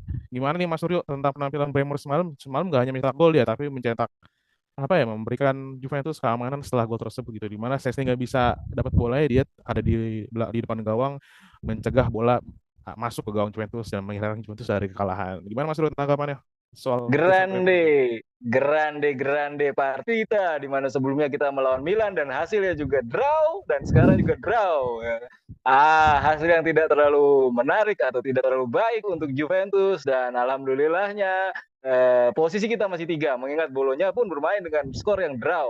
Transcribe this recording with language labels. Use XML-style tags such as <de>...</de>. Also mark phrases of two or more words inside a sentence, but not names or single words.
<id>Gimana nih Mas Suryo tentang penampilan Bremer semalam? Semalam gak hanya mencetak gol dia tapi mencetak apa ya memberikan Juventus keamanan setelah gol tersebut gitu di mana Szczęsny nggak bisa dapat bola dia ada di depan gawang mencegah bola masuk ke gawang Juventus dan menghilangkan Juventus dari kekalahan. Gimana Mas Rud tanggapannya soal Gelson Bremer?</id> <it>Grande partita</it> <id>di mana sebelumnya kita melawan Milan dan hasilnya juga draw dan sekarang juga draw. Hasil yang tidak terlalu menarik atau tidak terlalu baik untuk Juventus dan alhamdulillahnya posisi kita masih 3 mengingat Bolonya pun bermain dengan skor yang draw.</id>